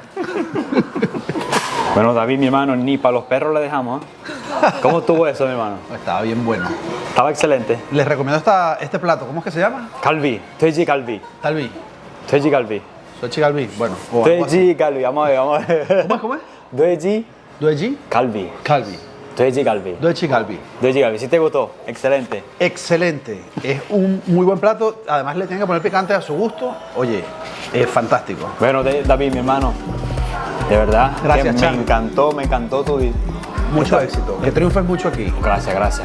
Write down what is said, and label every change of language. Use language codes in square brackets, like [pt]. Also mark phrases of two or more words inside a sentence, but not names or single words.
[es] Bueno, David, mi hermano, ni para los perros le dejamos. ¿Eh? ¿Cómo estuvo eso, mi hermano? Estaba bien bueno. Estaba excelente. Les recomiendo este plato. ¿Cómo es que se llama? Kalbi, Teji Kalbi. Talbi. Teji Kalbi. Soy Chigalbi. Bueno, o algo así. Teji Kalbi, vamos a ver, vamos a ver. ¿Cómo es? Teji Dueji Kalbi. Calvi. Teji Kalbi. Duechi Calvi. Teji Kalbi, ¿sí te gustó? Excelente. Excelente. Es un muy buen plato. Además le tienen que poner picante a su gusto. Oye, es fantástico. Bueno, David, mi hermano, de verdad, Gracias, que Chan. me encantó tu video. Mucho éxito. Que triunfes mucho aquí. Gracias, gracias.